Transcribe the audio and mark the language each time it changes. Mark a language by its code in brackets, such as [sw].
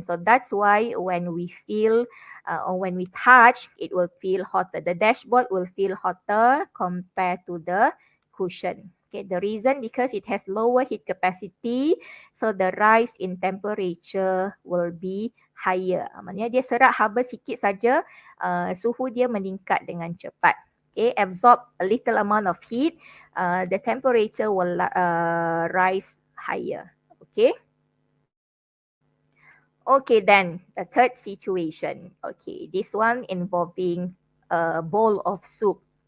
[en] So that's why when we feel or when we touch, it will feel hotter. The dashboard will feel hotter compared to the cushion. Okay, the reason because it has lower heat capacity, so the rise in temperature will be higher. [ms] Maksudnya dia serat haba sikit saja, suhu dia meningkat dengan cepat. [en] Okay, absorb a little amount of heat, the temperature will rise higher. Okay. Okay, then the third situation. Okay, this one involving a bowl of soup.